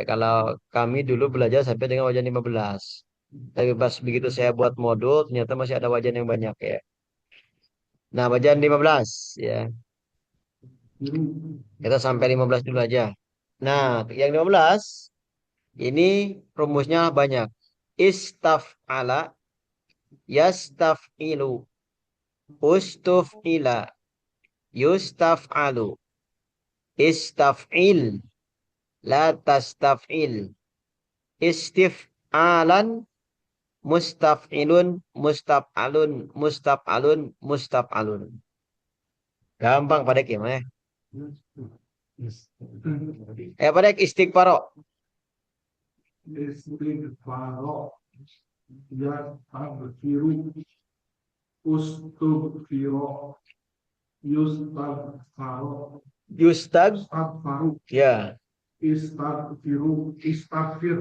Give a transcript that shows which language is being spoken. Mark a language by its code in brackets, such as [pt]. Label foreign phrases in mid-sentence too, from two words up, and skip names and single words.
[id] Kalau kami dulu belajar sampai dengan wajan 15. Tapi pas begitu saya buat modul ternyata masih ada wajan yang banyak ya. Nah, wajan 15 ya. Kita sampai 15 dulu aja. Nah, yang 15 ini rumusnya banyak. [ar] استفعل، يستفعل، استفعل، يستفعل، استفعل، لا تستفعل، استفعالا، مستفعل، مستفعل، مستفعل، مستفعل. [id] Gampang pada gimana? Pada istighfaro. [ar] استغفر، يستغفر، استغفر، يستغفر, يستغفر. Ya, استغفر، استغفر,